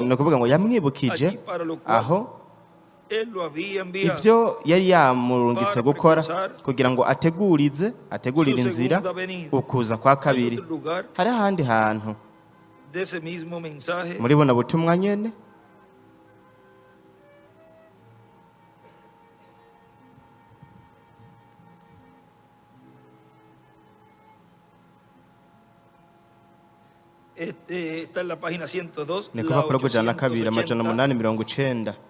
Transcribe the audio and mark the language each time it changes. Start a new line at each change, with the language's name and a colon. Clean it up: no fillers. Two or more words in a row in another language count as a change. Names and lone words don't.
Rundi: Ni ukuvuga ngo yamwibukije aho ibyo yari yamurungitse gukora kugira ngo ategurire inzira ukuza kwa kabiri. Hari ahandi hantu muri buno butumwa nyene
Spanish: está en la página 102
Rundi: ni kuva kuri kujana kabiri amajana 890.